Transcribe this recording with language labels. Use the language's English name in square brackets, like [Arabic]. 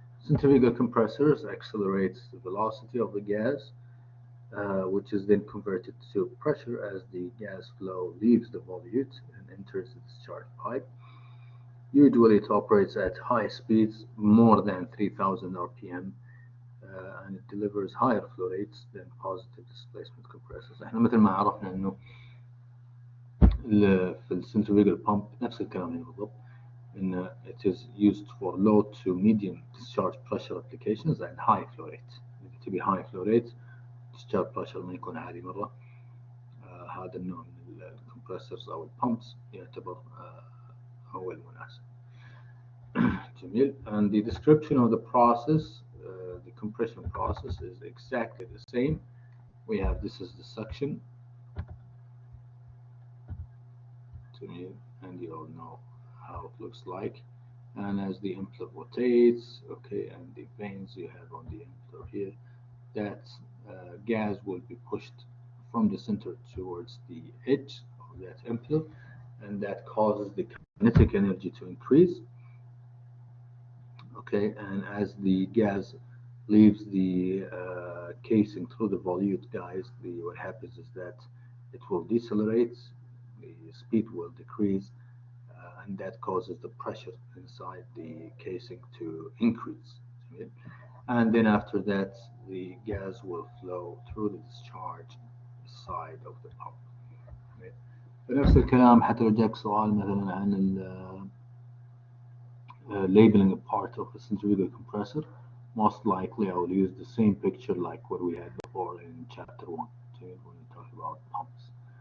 [English] Centrifugal compressors accelerates the velocity of the gas, which is then converted to pressure as the gas flow leaves the volute and enters the discharge pipe. Usually it operates at high speeds, more than 3000 RPM, and it delivers higher flow rates than positive displacement compressors. [Arabic] احنا مثل ما عرفنا انه في السنتريفيجال بامب نفس الكلام هنا بالضبط. إن [English] it is used for low to medium discharge pressure applications and high flow rate. [Arabic] إذا تبي [English] high flow rate discharge pressure [Arabic] ما يكون عالي مرة. هذا النوع من الكمبرسورز أو البامبس يعتبر هو المناسب. جميل. [English] And the description of the process, the compression process is exactly the same. We have this is the suction. Jamiel, and you all know how it looks like. And as the impeller rotates, okay, and the vanes you have on the impeller here, that gas will be pushed from the center towards the edge of that impeller, and that causes the kinetic energy to increase. Okay, and as the gas leaves the casing through the volute, guys, what happens is that it will decelerate, the speed will decrease, and that causes the pressure inside the casing to increase. Okay? And then after that, the gas will flow through the discharge side of the pump. Okay? [Arabic] فنفس الكلام حتى لو جاك سؤال مثلا عن [English] labeling a part of a centrifugal compressor, most likely I will use the same picture like what we had before in chapter 1 when we talk about pumps.